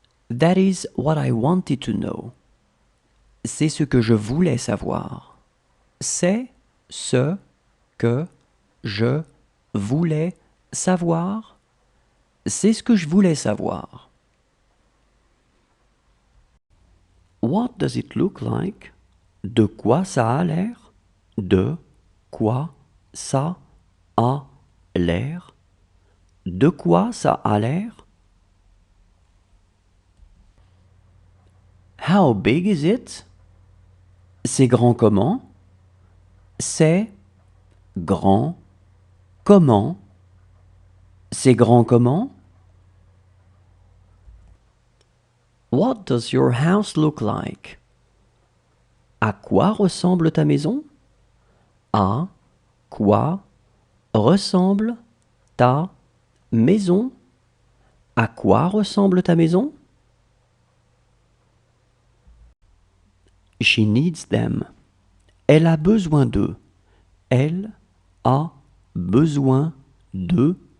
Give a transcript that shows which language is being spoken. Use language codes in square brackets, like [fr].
[en] That is what I wanted to know. [fr] C'est ce que je voulais savoir. C'est ce que je voulais savoir. C'est ce que je voulais savoir. [en] What does it look like? [fr] De quoi ça a l'air? De quoi ça a l'air? De quoi ça a l'air? [en] How big is it? [fr] C'est grand comment? C'est grand comment? C'est grand comment? [en] What does your house look like? [fr] À quoi ressemble ta maison? À quoi ressemble ta maison? À quoi ressemble ta maison? [en] She needs them. [fr] Elle a besoin d'eux. Elle a besoin d'eux.